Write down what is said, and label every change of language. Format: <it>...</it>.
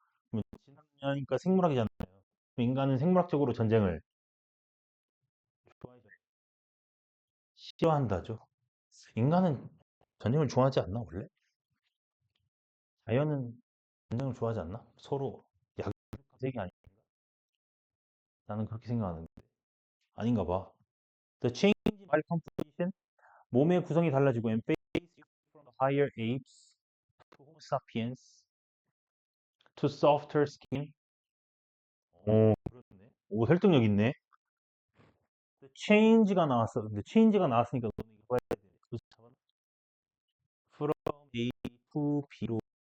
<ko>그럼 진화니까 생물학이잖아요. 그럼 인간은 생물학적으로 전쟁을 좋아해요. 싫어한다죠. 인간은 전쟁을 좋아하지 않나 원래? 자연은 전쟁을 좋아하지 않나? 서로 약세기 아닌가? 나는 그렇게 생각하는데 아닌가 봐.</ko> <en>The change in body composition,</en> <ko>몸의 구성이 달라지고</ko> <en>and face from higher apes to Homo sapiens to softer skin.</en> <ko>그렇네. 오, 설득력 있네. change가 나왔어. 근데 change가 나왔으니까 너는 이거 봐야 돼.</ko> <en>from A to B로</en>